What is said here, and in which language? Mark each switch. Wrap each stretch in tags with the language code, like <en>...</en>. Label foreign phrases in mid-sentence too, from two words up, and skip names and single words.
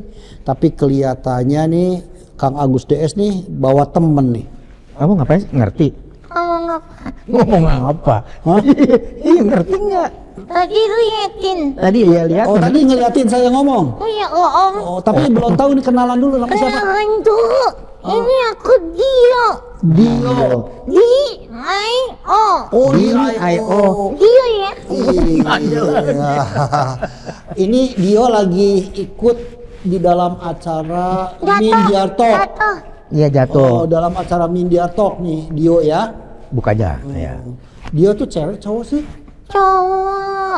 <id>Tapi kelihatannya nih Kang Agus DS nih bawa temen nih. Kamu ngapain? Ngerti? Ngomong apa? Iya, ngerti nggak? Tadi lu liatin. Tadi ya lihat. Oh, tadi ngeliatin saya ngomong. Oh ya, Om. Oh, tapi belum tahu nih kenalan dulu nama siapa. Kenalan dulu. Ini aku Dio. Dio. D-I-O. Oh, D-I-O. Dio ya. Iya. Ini Dio lagi ikut di dalam acara Mindiar Talk. Iya, jatuh. Oh, dalam acara Mindiar Talk nih, Dio ya. Buka aja. Ya. Dio tuh cewek cowok sih? Cowok.</id>